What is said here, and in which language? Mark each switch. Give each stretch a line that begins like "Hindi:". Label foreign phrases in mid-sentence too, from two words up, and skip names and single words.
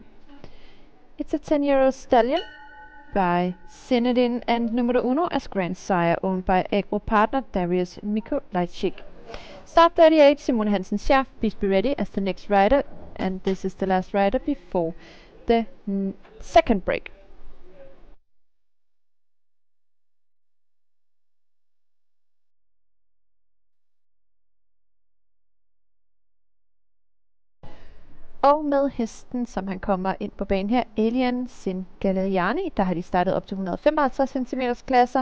English: It's a 10-year-old stallion by Zinedine and Numero Uno as grandsire, owned by Agro partner Darius Mikolajczyk. Start 38, Simon Hansen Schaff, please be ready as the next rider, and this is the last rider before the second break.
Danish: Og med hesten, som han kommer ind på banen her, Alien Van Galeriani, der har de startet op til 155 cm klasser.